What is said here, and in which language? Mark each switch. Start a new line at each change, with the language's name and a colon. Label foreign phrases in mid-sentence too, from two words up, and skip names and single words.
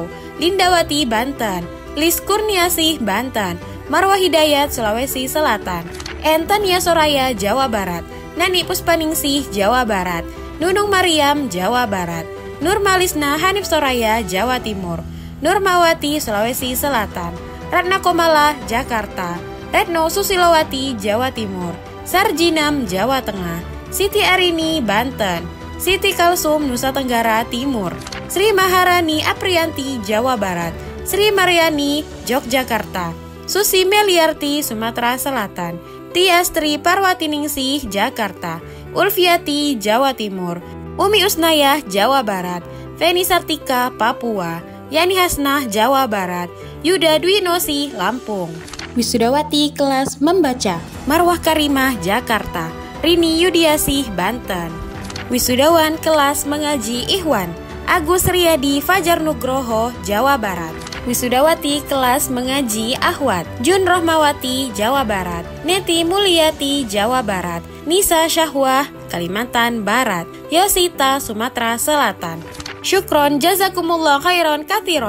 Indonesian: Lindawati, Banten. Lis Kurniasih, Banten. Marwah Hidayat, Sulawesi Selatan. Entania Soraya, Jawa Barat. Nani Puspaningsih, Jawa Barat. Nunung Mariam, Jawa Barat. Nur Malisna Hanif Soraya, Jawa Timur. Nurmawati, Sulawesi Selatan. Ratna Komala, Jakarta. Retno Susilowati, Jawa Timur. Sarjinam, Jawa Tengah. Siti Arini, Banten. Siti Kalsum, Nusa Tenggara Timur. Sri Maharani Aprianti, Jawa Barat. Sri Mariani, Yogyakarta. Susi Meliarti, Sumatera Selatan. Tiastri Parwatiningsih, Jakarta. Ulfiati, Jawa Timur. Umi Usnayah, Jawa Barat. Feni Sartika, Papua. Yani Hasnah, Jawa Barat. Yuda Dwinosi, Lampung. Wisudawati kelas membaca. Marwah Karimah, Jakarta. Rini Yudiasih, Banten. Wisudawan kelas mengaji Ikhwan. Agus Riyadi Fajar Nugroho, Jawa Barat. Wisudawati kelas mengaji Ahwat. Jun Rohmawati, Jawa Barat. Neti Mulyati, Jawa Barat. Nisa Syahwah, Kalimantan Barat. Yosita, Sumatera Selatan.
Arabic: شكرا جزاكم الله خيرا كثيرا.